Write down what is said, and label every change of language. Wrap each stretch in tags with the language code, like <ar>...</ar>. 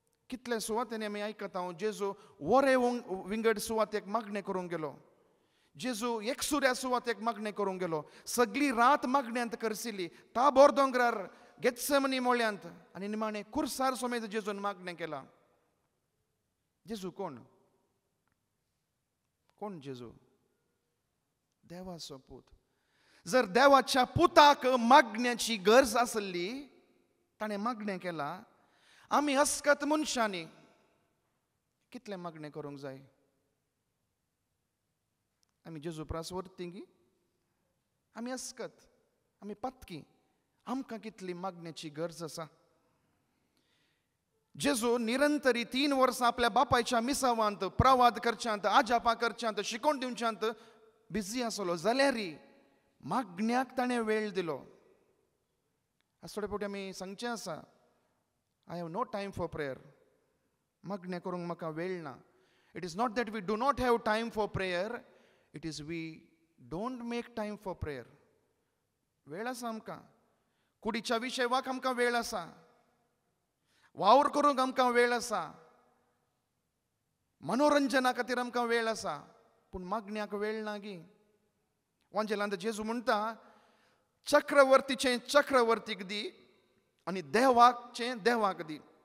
<kok>कितले सुवातेनी आमी आयकता जेजू वरे विंगड सुवातेक मागणें करूंक गेलो. जेजू एकसुऱ्या सुवातेक मागणें करूंक गेलो. सगळी रात मागण्यांत करसिली. ताबोर दोंगरार गेत्सेमनी मोळ्यांत आनी निमाणें कुर्सार समेत जेजून मागणें केलां. जेजू कोण? कोण जेजू? देवाचो पूत. जर देवाच्या पुताक मागण्याची गरज आसली, ताणें मागणें केलां. आमी अस्कत मनशांनी कितलें मागणें करूंक जाय? आमी जेजू प्रास व्हरतिंगी आमी अस्कत, आमी पातकी, आमकां कितली मागण्याची गरज आसा. जेजू निरंतरी 3 वर्सां आपल्या बापायच्या मिसावांत प्रवाद करच्यांत, आजापा करच्यांत, शिकोवन दिवच्यांत बिझी आसलो, जाल्यारय मागण्याक ताणें वेळ दिलो. आज थोडे फावटी आमी सांगचें आसा,</kok> <en>I have no time for prayer.</en> <kok>मागणें करूंक म्हाका वेळ ना.</kok> <en>It is not that we do not have time for prayer, it is we don't make time for prayer.</en> <kok>वेळ आसा आमकां, कुडीच्या विशयाक आमकां वेळ आसा, वावर करूंक आमकां वेळ आसा, मनोरंजना खातीर आमकां वेळ आसा, पूण मागण्याक वेळ ना गी. वांजेलांत जेजू म्हणटा, चक्रवर्तीचें चक्रवर्तीक दी आनी देवाचें देवाक दी.</kok>